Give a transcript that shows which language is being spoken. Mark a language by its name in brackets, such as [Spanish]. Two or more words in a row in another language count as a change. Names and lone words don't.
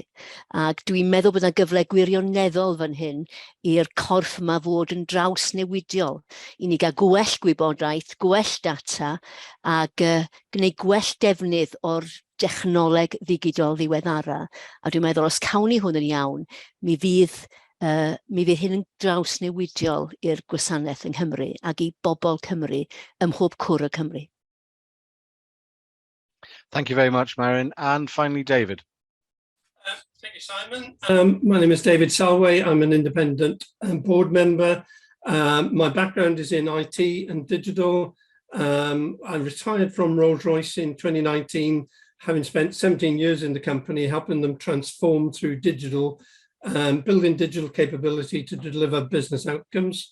[Welsh] Ac dwi'n meddwl bod yna gyfle gwirioneddol fan hyn i'r corff yma fod yn draws newidiol, i ni gael gwell gwybodaeth, gwell data, ac gwneud gwell defnydd o'r dechnoleg ddigidol ddiweddara. A dwi'n meddwl os cawn ni hwn yn iawn, mi fydd hyn yn draws newidiol i'r gwasanaeth yng Nghymru ac i bobl Cymru ym mhob cwr y Cymru. [English] Thank you very much, Marion. And finally, David. Thank you, Simon. My name is David Salway. I'm an independent board member. My background is in IT and digital. I retired from Rolls-Royce in 2019, having spent 17 years in the company, helping them transform through digital, building digital capability to deliver business outcomes.